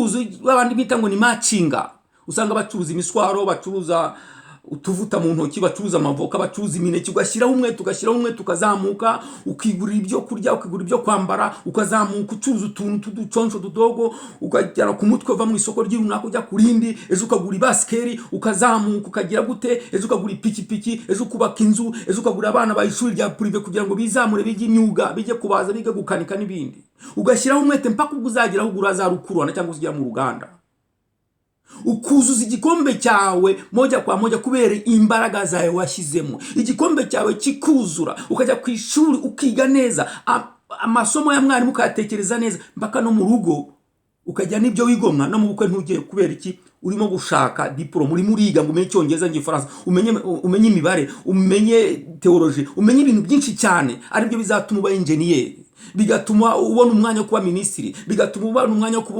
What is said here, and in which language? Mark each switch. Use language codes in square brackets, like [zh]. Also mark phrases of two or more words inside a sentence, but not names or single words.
[rw] Abandi bita ngo ni matchinga. Usanga bacuruza imiswaro, bacuruza utuvuta mu ntoki, bacuruza amavoka, bacuruza imineke, ugashyiraho umwete ukazamuka, ukigurira ibyo kurya, ukigurira ibyo kwambara, ukazamuka ucuruza utuntu tuduconco tudogo, ukagera ku mutwe uva mu isoko ry'irunaka ujya ku rindi, ejo ukagura ibasikeri, ukazamuka ukagira gute, ejo ukagura ipikipiki, ejo ukubaka inzu, ejo ukagura abana ba ishuri rya prive kugira ngo bizamure bige imyuga, bige kubaza, bige gukanika n'ibindi. Ugashyiraho umwete mpaka ubwo uzageraho ugura za rukururana cyangwa uzigera mu ruganda. Ukuzuza igikombe cyawe [sw] moja kwa moja [rw] kubera imbaraga zawe washyizemo. Igikombe cyawe kikuzura, ukajya ku ishuri ukiga neza, amasomo ya mwarimu ukayatekereza neza, mpaka no mu rugo ukajya n'ibyo wigomwa, no mu bukwe ntugiye kubera iki urimo gushaka diplome, urimo uriga ngo umenye Icyongereza n'Igifaransa, umenye imibare, umenye theology, umenye ibintu byinshi cyane, aribyo bizatuma uba engineer, bigatuma ubona umwanya wo kuba minisitiri, bigatuma ubona umwanya wo